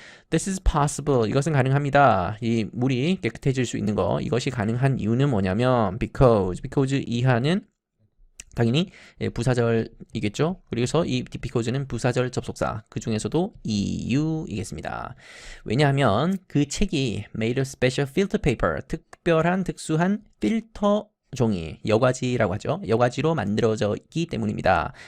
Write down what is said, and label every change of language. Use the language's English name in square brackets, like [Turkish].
[English] This is possible. [Korean] 이것은 가능합니다. 이 물이 깨끗해질 수 있는 거. 이것이 가능한 이유는 뭐냐면 because 이하는 당연히 부사절이겠죠. 그래서 이 because는 부사절 접속사. 그 중에서도 이유이겠습니다. 왜냐하면 그 책이 [English] made of special filter paper. [Korean] 특별한 특수한 필터 종이, 여과지라고 하죠. 여과지로 만들어져 있기 때문입니다.